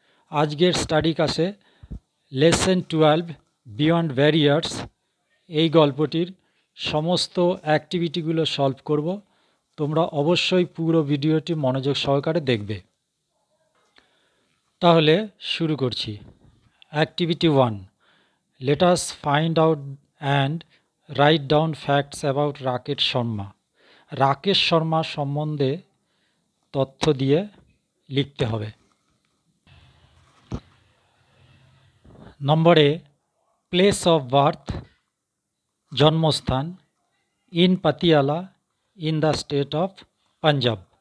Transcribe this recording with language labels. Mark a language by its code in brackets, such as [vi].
[bn] আজকের স্টাডি ক্লাসে lesson 12 beyond barriers এই গল্পটির সমস্ত অ্যাক্টিভিটিগুলো সলভ করব। তোমরা অবশ্যই পুরো ভিডিওটি মনোযোগ সহকারে দেখবে। তাহলে শুরু করছি। [en] Activity 1, let us find out and write down facts about Rakesh Sharma. [bn] Rakesh Sharma সম্বন্ধে তথ্য দিয়ে লিখতে হবে। [en] Number A, place of birth, জন্মস্থান, in Patiala, in the state of Punjab.